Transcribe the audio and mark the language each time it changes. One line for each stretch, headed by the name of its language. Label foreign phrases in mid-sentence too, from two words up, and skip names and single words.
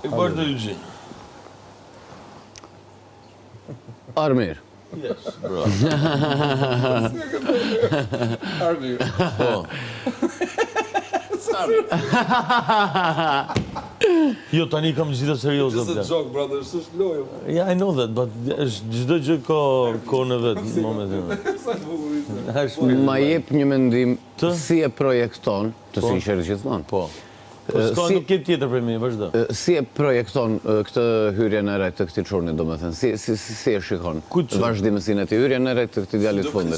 Albanian: E bërë të Lurgjin. Armir.
English: Yes, bro.
Albanian: Armir. Po. Jo, tani kam gjitha serioze.
English: It's a joke, brother,
Albanian: s'është lojë.
English: Yeah, I know that, but
Albanian: çdo gjë ka kohën e vet në momentin. Ma jep një mendim si e projekton, të sinqerisht gjithmonë. Po. S'ka nuk ke tjetër për mi, vazhdo. Si e projekton këtë hyrjen e re të këtij çuni, domethënë, si e shikon vazhdimësinë e hyrjen e re të këtij djalit fundit.